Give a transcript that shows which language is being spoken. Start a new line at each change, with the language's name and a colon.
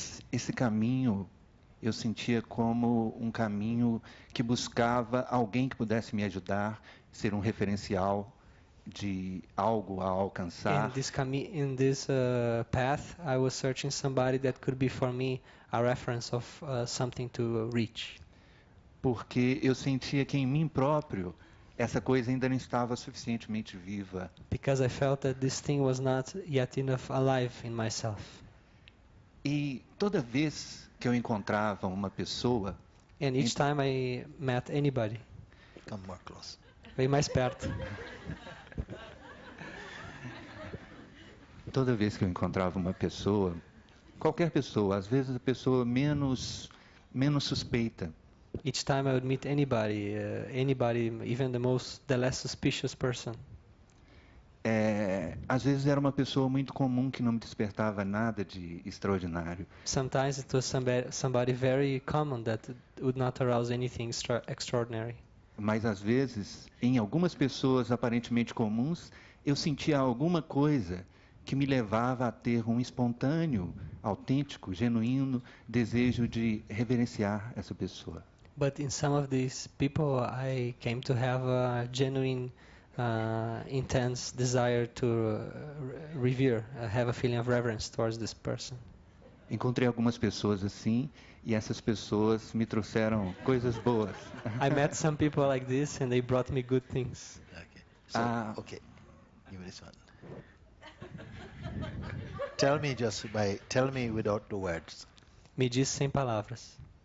Portuguese: esse caminho eu sentia como um caminho que buscava alguém que pudesse me ajudar, ser um referencial de algo a alcançar.
English: In this path, I was searching somebody that could be for me a reference of something to reach.
Portuguese: Porque eu sentia que em mim próprio essa coisa ainda não estava suficientemente viva.
English: Because I felt that this thing was not yet enough alive in myself.
Portuguese: E toda vez que eu encontrava uma pessoa,
English: And each time I met anybody, Come more close.
Portuguese: vem mais perto. Toda vez que eu encontrava uma pessoa, qualquer pessoa, às vezes a pessoa menos suspeita,
English: Each time I would meet anybody, even the less suspicious person.
Portuguese: Às vezes era uma pessoa muito comum que não me despertava nada de extraordinário.
English: Sometimes it was somebody very common that would not arouse anything extraordinary.
Portuguese: Mas às vezes, em algumas pessoas aparentemente comuns, eu sentia alguma coisa que me levava a ter um espontâneo, autêntico, genuíno desejo de reverenciar essa pessoa.
English: But in some of these people, I came to have a genuine, intense desire to revere, have a feeling of reverence towards this person.
Portuguese: Encontrei algumas pessoas assim e essas pessoas me trouxeram coisas boas.
English: I met some people like this and they brought me good things. Okay. So, okay. Give me this one. Tell me without the words.
Portuguese: Me diz sem palavras.